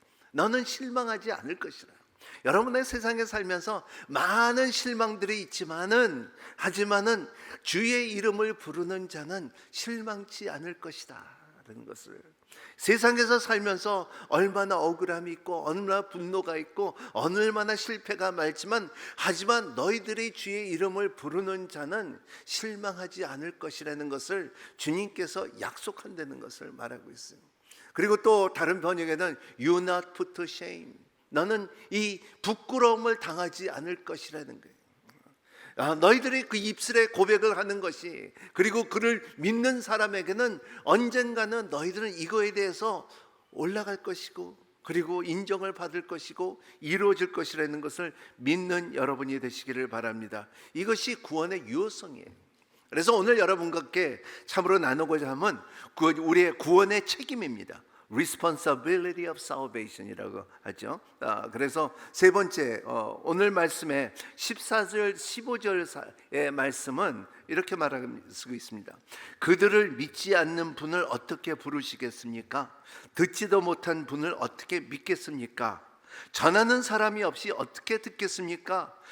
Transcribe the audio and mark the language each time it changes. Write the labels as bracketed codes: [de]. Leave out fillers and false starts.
[ko] 너는 실망하지 않을 것이라. 여러분의 세상에 살면서 많은 실망들이 하지만은 주의 이름을 부르는 자는 실망치 않을 것이다 라는 것을, 세상에서 살면서 얼마나 억울함이 있고 얼마나 분노가 있고 얼마나 실패가 많지만 하지만 너희들이 주의 이름을 부르는 자는 실망하지 않을 것이라는 것을 주님께서 약속한다는 것을 말하고 있어요. 그리고 또 다른 번역에는 [en] You not put to shame. [ko] 너는 이 부끄러움을 당하지 않을 것이라는 거예요. 너희들이 그 입술에 고백을 하는 것이, 그리고 그를 믿는 사람에게는 언젠가는 너희들은 이거에 대해서 올라갈 것이고 그리고 인정을 받을 것이고 이루어질 것이라는 것을 믿는 여러분이 되시기를 바랍니다. 이것이 구원의 유효성이에요. 그래서 오늘 여러분과 함께 참으로 나누고자 하면 우리의 구원의 책임입니다. Responsibility of Salvation이라고 하죠. 그래서 세 번째, 오늘 말씀의 14절 15절의 말씀은 이렇게 말하고 있습니다. 그들을 믿지 않는 분을 어떻게 부르시겠습니까? 듣지도 못한 분을 어떻게 믿겠습니까? 전하는 사람이 없이 어떻게 듣겠습니까?